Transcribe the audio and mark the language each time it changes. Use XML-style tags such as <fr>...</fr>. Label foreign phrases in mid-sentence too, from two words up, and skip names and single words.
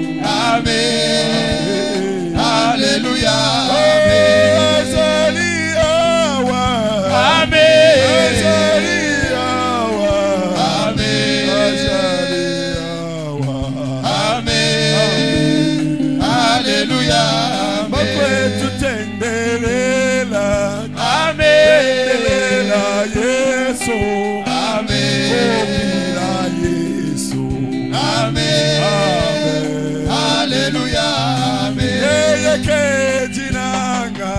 <ln>Amen. Alléluia. Azali awa. Amen. Azali awa. Amen. Azali awa. Amen. Alléluia.</ln> <bem>Bakwetu tendelela. Amen. Tendelela Yesu. Amen. Kukwila Yesu.</bem> <ln>Amen. Amen. Alléluia. Amen. Yeye kejinanga.</ln>